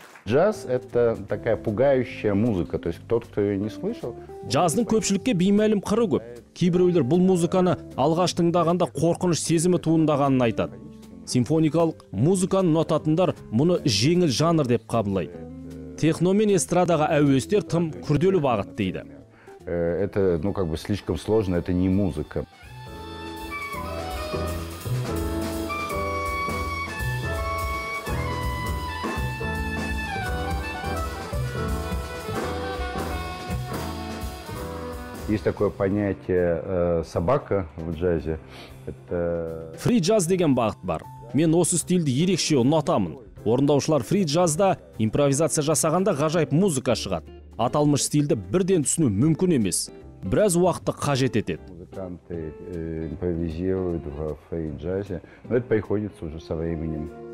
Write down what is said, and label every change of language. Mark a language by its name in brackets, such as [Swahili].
[Russian] Джаз – это такая пугающая музыка, то есть тот, кто ее не слышал. [Kazakh] Джаздың көпшілікке беймәлім қыры көп. Кейбіреулер бұл музыканы алғаш тыңдағанда қорқыныш сезімі туындағанын айтады. Симфоникалық музыканы ұнататындар мұны жеңіл жанр деп қабылдайды. Техно мен эстрадаға әуестер тым күрделі бағыт дейді. [Russian] Это, слишком сложно, это не музыка. Есть такое понятие собака в джазе. Это... [Kazakh] Фри-джаз деген бағыт бар. Мен осы стильді ерекше ұнатамын. Орындаушылар фри-джазда импровизация жасағанда ғажайып музыка шығады. Аталмыш стильді бірден түсіну мүмкін емес. Біраз уақытты қажет етеді. [Russian] Музыканты импровизируют в фри-джазе, но это приходится уже со временем.